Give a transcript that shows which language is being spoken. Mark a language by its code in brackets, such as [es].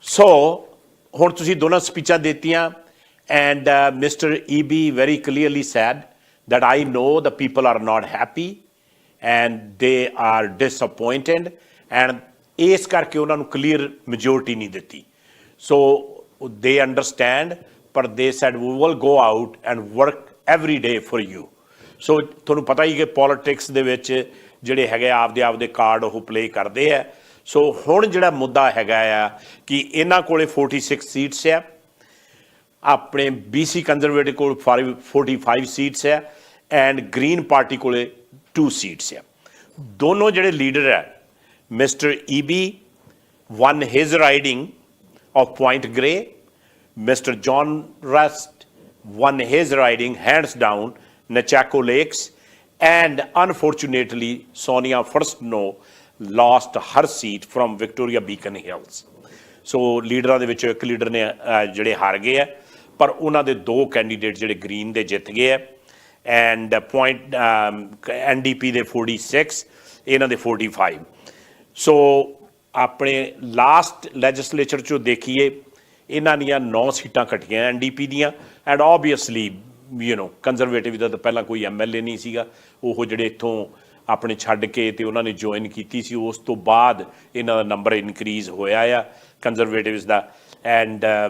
[pa] So, ਹੁਣ ਤੁਸੀਂ ਦੋਨਾਂ ਸਪੀਚਾਂ ਦਿੱਤੀਆਂ, [en] and Mr. EB very clearly said that I know the people are not happy and they are disappointed, and [pa] ਇਸ ਕਰਕੇ ਉਹਨਾਂ ਨੂੰ clear majority ਨਹੀਂ ਦਿੱਤੀ. [en] So they understand, but they said we will go out and work every day for you. [pa] So ਤੁਹਾਨੂੰ ਪਤਾ ਹੀ ਕਿ politics ਦੇ ਵਿੱਚ ਜਿਹੜੇ ਹੈਗੇ ਆਪਦੇ ਕਾਰਡ ਉਹ ਪਲੇ ਕਰਦੇ ਆ. ਸੋ ਹੁਣ ਜਿਹੜਾ ਮੁੱਦਾ ਹੈਗਾ ਆ ਕਿ ਇਹਨਾਂ ਕੋਲੇ 46 ਸੀਟਸ ਆ, ਆਪਣੇ BC ਕੰਜ਼ਰਵੇਟਿਵ ਕੋਲ 45 ਸੀਟਸ ਆ, ਐਂਡ ਗ੍ਰੀਨ ਪਾਰਟੀ ਕੋਲੇ 2 ਸੀਟਸ ਆ. ਦੋਨੋਂ ਜਿਹੜੇ ਲੀਡਰ ਆ, [en] Mister EB won his riding of Point Grey, Mr. John Rust won his riding hands down, Nechako Lakes, and unfortunately, Sonia Furstenau lost her seat from Victoria Beacon Hills. [pa] ਸੋ ਲੀਡਰਾਂ ਦੇ ਵਿੱਚੋਂ ਇੱਕ leader ਨੇ ਜਿਹੜੇ ਹਾਰ ਗਏ ਆ, ਪਰ ਉਹਨਾਂ ਦੇ ਦੋ ਕੈਂਡੀਡੇਟ ਜਿਹੜੇ ਗ੍ਰੀਨ ਦੇ ਜਿੱਤ ਗਏ ਆ, ਐਂਡ ਪੁਆਇੰਟ NDP ਦੇ 46, ਇਹਨਾਂ ਦੇ 45. ਸੋ ਆਪਣੇ ਲਾਸਟ ਲੈਜਿਸਲੇਚਰ 'ਚੋਂ ਦੇਖੀਏ, ਇਹਨਾਂ ਦੀਆਂ 9 ਸੀਟਾਂ ਘਟੀਆਂ NDP ਦੀਆਂ, ਐਂਡ ਓਬਵੀਅਸਲੀ ਕੰਜ਼ਰਵੇਟਿਵ ਦਾ ਤਾਂ ਪਹਿਲਾਂ ਕੋਈ MLA ਨਹੀਂ ਸੀਗਾ, ਉਹ ਜਿਹੜੇ ਇੱਥੋਂ ਆਪਣੇ ਛੱਡ ਕੇ ਤੇ ਉਹਨਾਂ ਨੇ ਜੁਆਇਨ ਕੀਤੀ ਸੀ, ਉਸ ਤੋਂ ਬਾਅਦ ਇਹਨਾਂ ਦਾ ਨੰਬਰ ਇਨਕਰੀਜ਼ ਹੋਇਆ ਆ ਕੰਜ਼ਰਵੇਟਿਵਸ ਦਾ, ਐਂਡ